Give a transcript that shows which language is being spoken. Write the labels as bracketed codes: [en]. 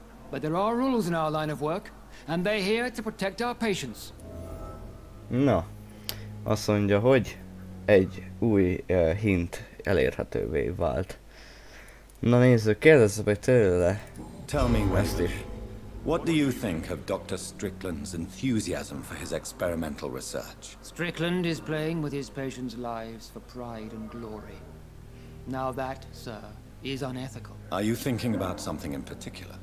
[en] But there are rules in our line of work, and they're here to protect our patients. [hu] Na, azt mondja, hogy egy új hint elérhetővé vált. Na nézzük, kérdezzük meg tőle. [en] Tell me, Wesley, what do you think of Dr. Strickland's enthusiasm for his experimental research? Strickland is playing with his patients' lives for pride and glory. Now that, sir, is unethical. Are you thinking about something in particular?